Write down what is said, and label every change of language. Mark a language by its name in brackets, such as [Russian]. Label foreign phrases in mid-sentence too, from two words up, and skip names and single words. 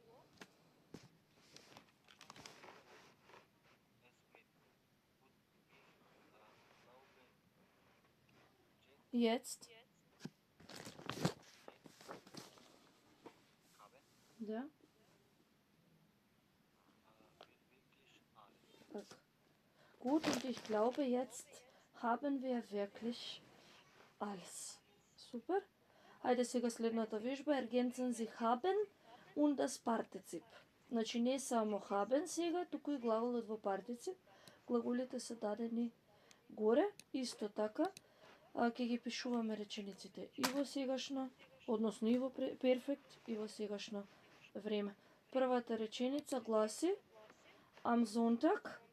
[German] Jetzt. [Macedonian] Да. [German] Gut, und ich glaube, jetzt haben wir wirklich alles. [Macedonian] Супер. Ајде сега следната вежба. [German] Ergänzen Sie haben und das Partizip. [Macedonian] Значи не само haben сега, туку и глаголот во партицип. Глаголите се дадени горе. Исто така, ќе ги пишуваме речениците и во сегашно, односно и во перфект, и во сегашно време. Првата реченица гласи [German] Am Sonntag